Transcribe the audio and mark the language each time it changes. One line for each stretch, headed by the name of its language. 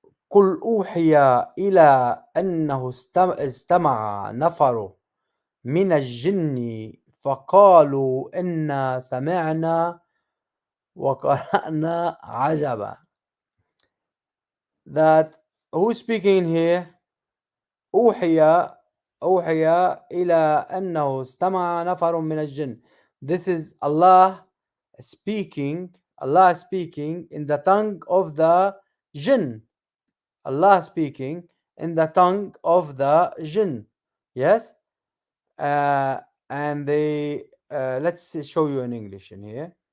Arabic: قل أوحي إلى أنه استمع نفر من الجن فقالوا إنا سمعنا وقرأنا عجبا.
English: That who's speaking here?
Arabic: أوحي إلى أنه استمع نفر من الجن.
English: This is Allah speaking. Allah speaking in the tongue of the jinn. Allah speaking in the tongue of the jinn. Yes. And they let's show you in English in here.